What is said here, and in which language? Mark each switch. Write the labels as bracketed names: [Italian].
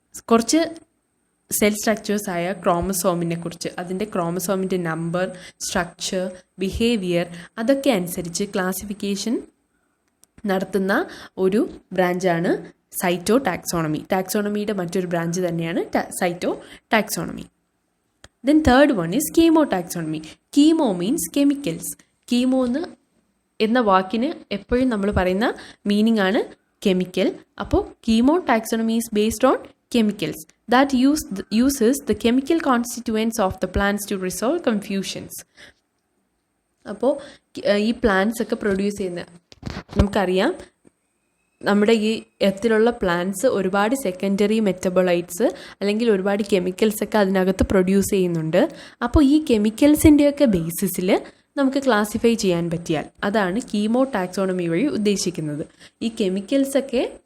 [Malayalam] കുറച്ച് സെൽ സ്ട്രക്ചേഴ്സായ ക്രോമസോമിനെ കുറിച്ച്, അതിൻ്റെ ക്രോമസോമിൻ്റെ നമ്പർ, സ്ട്രക്ചർ, ബിഹേവിയർ അതൊക്കെ അനുസരിച്ച് ക്ലാസിഫിക്കേഷൻ നടത്തുന്ന ഒരു ബ്രാഞ്ചാണ് സൈറ്റോടാക്സോണമി. ടാക്സോണമിയുടെ മറ്റൊരു ബ്രാഞ്ച് തന്നെയാണ് സൈറ്റോടാക്സോണമി. [English] Then third one is chemotaxonomy. Chemo means chemicals. [Malayalam] Chemo എന്ന വാക്കിന് എപ്പോഴും നമ്മൾ പറയുന്ന മീനിങ് ആണ് കെമിക്കൽ. [English] അപ്പോൾ chemotaxonomy is based on chemicals that uses the chemical constituents of the plants to resolve confusions. [Malayalam] അപ്പോൾ ഈ പ്ലാന്റ്സ് ഒക്കെ പ്രൊഡ്യൂസ് ചെയ്യുന്ന നമുക്കറിയാം, നമ്മുടെ ഈ എർത്തിലുള്ള പ്ലാന്റ്സ് ഒരുപാട് സെക്കൻഡറി മെറ്റബോളൈറ്റ്സ് അല്ലെങ്കിൽ ഒരുപാട് കെമിക്കൽസ് ഒക്കെ അതിനകത്ത് പ്രൊഡ്യൂസ് ചെയ്യുന്നുണ്ട്. അപ്പോൾ ഈ കെമിക്കൽസിൻ്റെയൊക്കെ ബേസിസിൽ നമുക്ക് ക്ലാസിഫൈ ചെയ്യാൻ പറ്റിയാൽ അതാണ് കീമോടാക്സോണമി വഴി ഉദ്ദേശിക്കുന്നത്. ഈ കെമിക്കൽസൊക്കെ